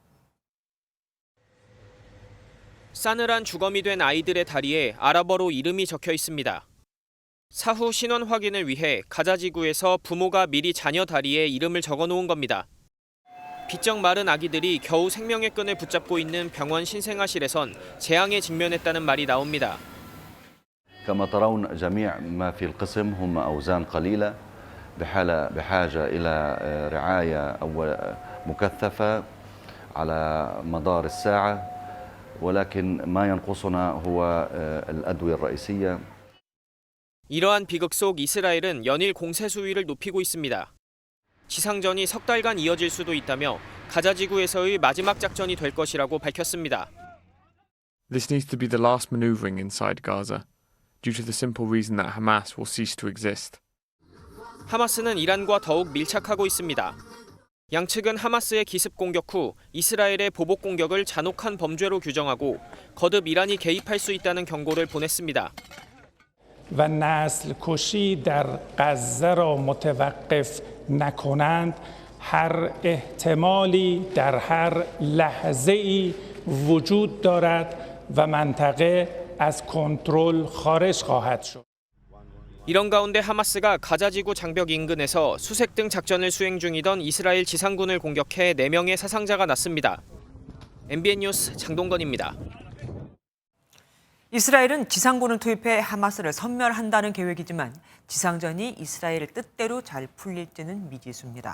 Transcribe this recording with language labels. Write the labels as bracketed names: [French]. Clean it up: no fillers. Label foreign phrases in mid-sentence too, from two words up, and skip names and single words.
[Korean] 싸늘한 주검이 된 아이들의 다리에 아랍어로 이름이 적혀 있습니다. 사후 신원 확인을 위해 가자 지구에서 부모가 미리 자녀 다리에 이름을 적어 놓은 겁니다. 비쩍 마른 아기들이 겨우 생명의 끈을 붙잡고 있는 병원 신생아실에선 재앙에 직면했다는 말이 나옵니다. [Arabic] كما ترون جميع ما في القسم هم أوزان قليلة بحاجة إلى رعاية أو مكثفة على مدار الساعة ولكن ما ينقصنا هو الأدوية الرئيسية. [Korean] 이러한 비극 속 이스라엘은 연일 공세 수위를 높이고 있습니다. 지상전이 석 달간 이어질 수도 있다며 가자 지구에서의 마지막 작전이 될 것이라고 밝혔습니다. [English] This needs to be the last maneuvering inside Gaza, due to the simple reason that Hamas will cease to exist. [Korean] 하마스는 이란과 더욱 밀착하고 있습니다. 양측은 하마스의 기습 공격 후 이스라엘의 보복 공격을 잔혹한 범죄로 규정하고 거듭 이란이 개입할 수 있다는 경고를 보냈습니다. [Persian] و نسل کشی در غزه را متوقف نکنند هر احتمالی در هر لحظه‌ای وجود دارد و منطقه از کنترل خارج خواهد شد. [Korean] 이런 가운데 하마스가 가자지구 장벽 인근에서 수색 등 작전을 수행 중이던 이스라엘 지상군을 공격해 4명의 사상자가 났습니다. MBN 뉴스 장동건입니다. 이스라엘은 지상군을 투입해 하마스를 섬멸한다는 계획이지만 지상전이 이스라엘 뜻대로 잘 풀릴지는 미지수입니다.